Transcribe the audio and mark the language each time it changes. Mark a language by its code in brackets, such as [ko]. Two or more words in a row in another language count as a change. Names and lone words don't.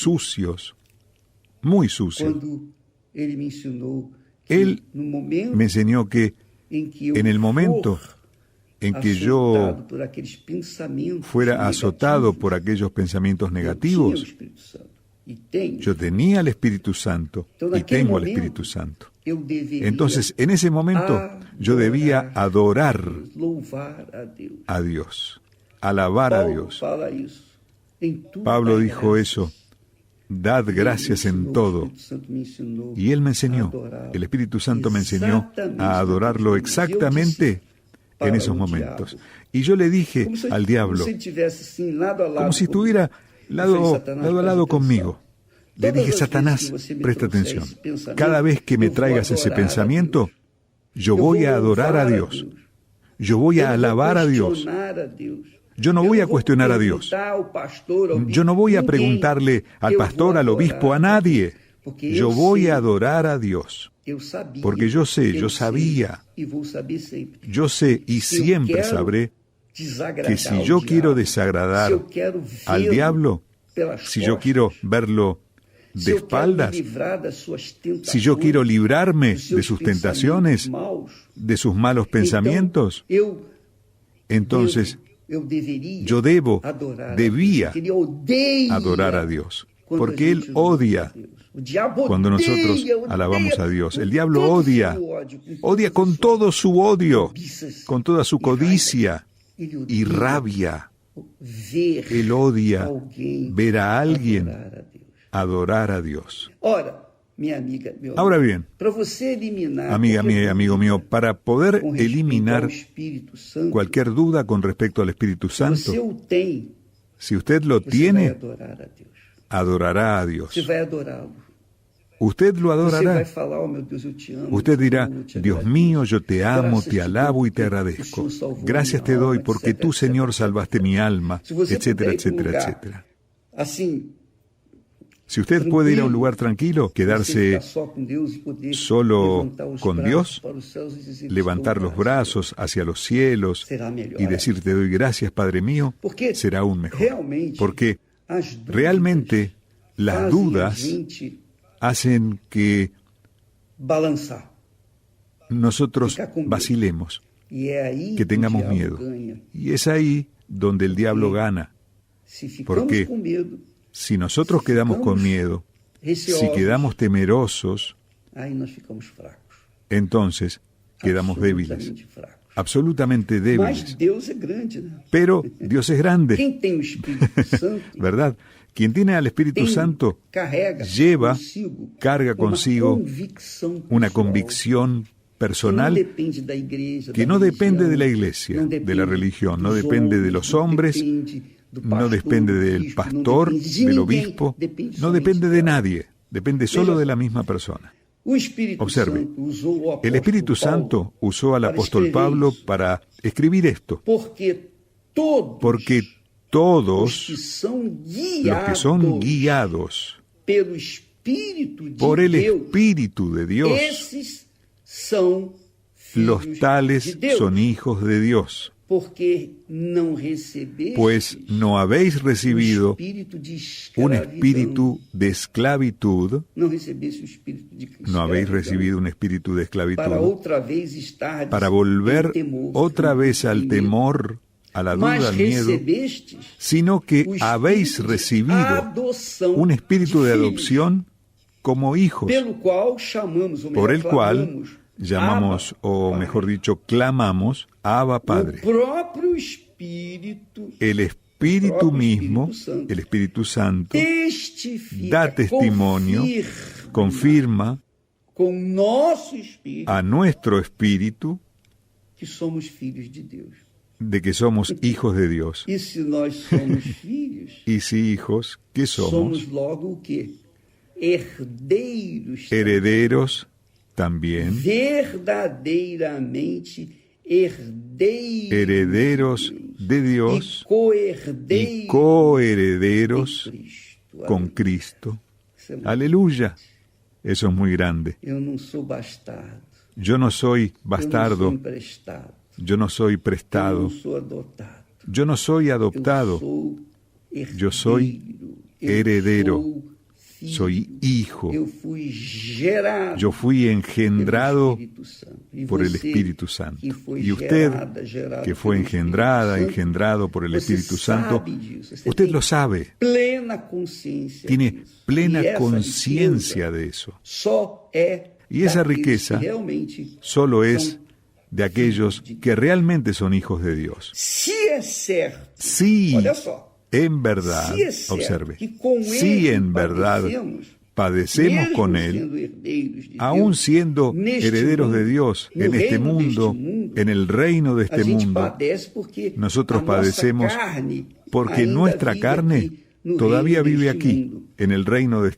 [es] sucios, muy sucios. [pt] Quando ele me ensinou que [es] Él [pt] no momento [es] me enseñó que [pt] em que eu [es] en el momento for en que yo [pt] azotado por aqueles pensamentos [es] fuera azotado [pt] negativos, [es] por aquellos pensamientos [pt] eu tinha o [es] negativos, [pt] Espírito Santo. E tenho. [es] yo tenía el Espíritu Santo [pt] Então, [es] y [pt] naquele [es] tengo el [pt] momento, [es] Espíritu Santo. [pt] eu deveria [es] Entonces, en ese momento, yo debía adorar [pt] louvar a Deus. [es] a Dios, alabar a [pt] Paulo [es] Dios. [pt] fala isso. Em tudo [es] Pablo [pt] dai [es] dijo [pt] graças. [es] eso, dad gracias [pt] Ele me [es] en [pt] ensinou, [es] todo. [pt] o Espírito Santo me ensinou [es] Y Él me a enseñó, [pt] adorá-lo. [es] el Espíritu Santo me enseñó [pt] Exatamente [es] a adorarlo [pt] naqueles momentos. Eu [es] exactamente [pt] disse para [es] en esos [pt] o [es] momentos. [pt] diabo, [es] Y yo le dije como si, al diablo, [pt] como si estivesse assim, lado a lado [es] como si [pt] comigo. [es] estuviera [pt] Eu [es] lado [pt] falei, Satanás, [es] a lado [pt] presta [es] conmigo. [pt] atenção. [es] Le [pt] Todas [es] dije, [pt] as [es] Satanás, [pt] vezes que você me [es] presta [pt] trouxer [es] atención. [pt] esse pensamento, [es] Cada vez que me [pt] eu vou [es] traigas ese [pt] adorar a [es] pensamiento, [pt] Deus. [es] yo [pt] Eu [es] voy [pt] vou [es] a adorar a [pt] louvar [es] Dios. Yo voy [pt] Eu [es] a [pt] não vou [es] alabar a Dios. [pt] questionar a Deus. [es] Yo no [pt] Eu [es] voy a [pt] vou [es] cuestionar a Dios. [pt] perguntar ao pastor, ao [es] Yo no voy a [pt] ninguém. [es] preguntarle al [pt] Eu [es] pastor, [pt] vou [es] al obispo, a [pt] adorar [es] nadie. [pt] Porque [es] Yo [pt] eu [es] voy [pt] sei, [es] a adorar a Dios. [pt] eu sabia, [es] Porque yo sé, yo [pt] eu [es] sabía. [pt] sei, e vou saber sempre. [es] Yo sé y [pt] Se eu [es] siempre [pt] quero [es] sabré [pt] desagradar [es] que si [pt] ao [es] yo quiero [pt] diabo, [es] desagradar [pt] se eu quero [es] al [pt] vê-lo [es] diablo, [pt] pelas [es] si yo [pt] costas, [es] quiero verlo de [pt] se eu quero [es] espaldas, [pt] me livrar das suas tentações, [es] si yo quiero librarme [pt] dos [es] de [pt] seus [es] sus [pt] pensamentos [es] tentaciones, [pt] maus, [es] de sus malos pensamientos, [pt] então, [es] entonces [pt] eu deveria [es] yo debo, [pt] adorar [es] debía [pt] a Deus, porque ele odeia [es] adorar a Dios. [pt] quando [es] Porque [pt] a [es] Él [pt] gente louva [es] odia [pt] a Deus. O diabo [es] cuando [pt] odeia, [es] nosotros [pt] odeia [es] alabamos a Dios. [pt] com [es] El diablo [pt] todo [es] odia, [pt] seu ódio, [es] odia con todo su odio, con toda su [pt] e raiva. [es] codicia [pt] Ele [es] y [pt] odeia [es] rabia. [pt] ver [es] Él odia [pt] alguém [es] ver a alguien [pt] adorar a Deus. [es] adorar a Dios. [pt] Ora, minha amiga, meu [es] Ahora [pt] amigo, [es] bien, [pt] para você eliminar [es] amiga [pt] qualquer [es] mía, amigo [pt] dúvida [es] mío, para poder [pt] com respeito [es] eliminar [pt] ao Espírito Santo, [es] cualquier duda con respecto al Espíritu [pt] se você [es] Santo, [pt] o tem, [es] si usted lo [pt] você vai [es] tiene, [pt] adorar a Deus. [es] adorará a Dios. [pt] Você vai adorá-lo. [es] Usted lo [pt] Você vai [es] adorará. [pt] falar, oh meu Deus, eu te amo. [es] Usted [pt] eu te [es] dirá, [pt] amo, eu te [es] Dios [pt] agradeço. [es] mío, yo te amo, Gracias te alabo y te [pt] porque [es] agradezco. [pt] o Senhor salvou [es] Gracias [pt] minha [es] te doy [pt] alma, [es] porque [pt] etcétera, [es] tú, Señor, [pt] etcétera, [es] salvaste [pt] etcétera. [es] mi alma, [pt] Se você [es] etcétera, [pt] puder ir para um [es] etcétera, [pt] lugar, [es] etcétera. [pt] assim, [es] Si usted puede ir a un lugar tranquilo, [pt] você [es] quedarse [pt] ficar só com Deus e poder [es] solo [pt] levantar os [es] con [pt] braços [es] Dios, [pt] para os céus e dizer, [es] levantar [pt] "Estou [es] los [pt] grato". [es] brazos hacia los cielos [pt] Será melhor. [es] y decir te doy gracias, Padre mío, [pt] Porque [es] será aún mejor. [pt] realmente, [es] Porque [pt] as dúvidas [es] realmente las [pt] fazem a [es] dudas [pt] gente [es] hacen que [pt] balançar. [es] nosotros [pt] Ficar com medo. [es] vacilemos, [pt] E é aí [es] que tengamos [pt] o diabo [es] miedo. [pt] ganha. [es] Y es ahí donde el diablo gana. [pt] Se ficamos quê? com medo, [es] Si nosotros quedamos con miedo, si quedamos temerosos, [pt] aí nós ficamos fracos. [es] entonces quedamos débiles, [pt] Absolutamente fracos. [es] absolutamente [pt] Mas [es] débiles. [pt] Deus é grande, né? [es] Pero Dios es grande, [pt] Quem tem o Espírito Santo [es] ¿verdad? Quien tiene al Espíritu Santo [pt] carrega [es] lleva, [pt] consigo [es] carga consigo una [pt] pessoal [es] convicción personal [pt] que no depende da igreja, [es] que [pt] da [es] no depende [pt] religião, [es] de la iglesia, [pt] não [es] de la religión, no [pt] dos [es] depende de [pt] homens, [es] los [pt] não [es] hombres, [pt] depende do [es] no [pt] pastor, [es] depende [pt] do [es] del [pt] bispo, não [es] pastor, [pt] depende de [es] del [pt] ninguém, [es] obispo, [pt] depende [es] no [pt] somente [es] depende de [pt] dela. [es] nadie, depende solo de la misma persona. [pt] O Espírito [es] Observe, [pt] Santo usou o apóstolo [es] el Espíritu Santo [pt] Paulo [es] usó al [pt] para [es] apóstol [pt] escrever [es] Pablo [pt] isso, [es] para escribir esto, [pt] porque [es] porque [pt] os [es] todos [pt] que são [es] los que son guiados [pt] pelo Espírito de [es] por el [pt] Deus, [es] Espíritu de Dios, [pt] esses são [es] los [pt] filhos de [es] tales [pt] Deus, [es] son hijos de Dios, [pt] porque não recebestes [es] pues no habéis recibido [pt] espírito de [es] un [pt] escravidão, [es] espíritu de esclavitud, [pt] não recebeste o espírito de [es] no habéis [pt] escravidão, [es] recibido un espíritu de [pt] para [es] esclavitud, [pt] outra vez estar [es] para volver [pt] temor, [es] otra vez al [pt] medo. [es] temor, a la [pt] Mas [es] duda, al miedo, [pt] recebestes [es] sino que [pt] o [es] habéis [pt] espírito de [es] recibido [pt] adoção [es] un espíritu de [pt] filhos, [es] adopción como hijos, [pt] pelo qual chamamos, ou [es] por [pt] melhor, [es] el cual [pt] clamamos, [es] llamamos, [pt] Abba, o Pai. [es] mejor dicho, clamamos, Abba Padre. [pt] O próprio Espírito [es] El Espíritu propio mismo, Espíritu Santo, el Espíritu Santo, [pt] testifica, [es] da testimonio, confirma [pt] com nosso espírito [es] a nuestro espíritu [pt] que somos filhos de Deus. [es] de que somos hijos de Dios. [pt] E se nós somos filhos, [es] Y si hijos, ¿qué somos? [pt] somos logo o quê? Herdeiros. [es] Herederos también, [pt] Verdadeiramente herdeiros. [es] herederos de Dios [pt] E coherdeiros. [es] y coherederos [pt] de Cristo. [es] con Cristo. [pt] Isso é muito- [es] Aleluya. Eso es muy grande. [pt] Eu não sou bastardo. [es] Yo no soy [pt] Eu não sou [es] bastardo, [pt] emprestado. [es] yo no soy [pt] Eu [es] prestado, [pt] não sou adotado. [es] yo no soy [pt] Eu [es] adoptado, [pt] sou herdeiro. [es] Yo soy [pt] Eu [es] heredero. [pt] sou filho. [es] soy hijo. [pt] Eu fui gerado [es] Yo fui [pt] pelo [es] engendrado [pt] Espírito Santo. E [es] por el [pt] você, [es] Espíritu Santo. [pt] que foi [es] Y usted, [pt] gerado [es] que fue [pt] pelo [es] engendrada, [pt] Espírito Santo, [es] engendrado por el [pt] você [es] Espíritu Santo, [pt] sabe disso. Você [es] usted [pt] tem [es] lo sabe, [pt] plena consciência [es] tiene [pt] disso. [es] plena [pt] E essa [es] conciencia [pt] riqueza [es] de eso. [pt] só é [es] Y esa [pt] daqueles [es] riqueza [pt] que realmente [es] Solo [pt] são. [es] es de aquellos que realmente son hijos de Dios. [pt] Se é certo, [es] Sí, [pt] olha só, [es] en verdad, [pt] se é certo [es] observe, [pt] que com [es] sí [pt] ele [es] en verdad [pt] padecemos [es] padecemos con [pt] mesmo [es] Él, [pt] sendo herdeiros de [es] aún [pt] Deus, [es] siendo [pt] neste [es] herederos de [pt] mundo, [es] Dios, [pt] no [es] en este [pt] reino [es] mundo, [pt] deste mundo, [es] en el reino de [pt] a [es] este [pt] gente [es] mundo, [pt] padece porque [es] nosotros [pt] a nossa [es] padecemos [pt] carne [es] porque [pt] ainda [es] nuestra [pt] vive [es] carne [pt] aqui no [es] todavía [pt] reino [es] vive [pt] deste [es] aquí, [pt] mundo. [es] en el reino de este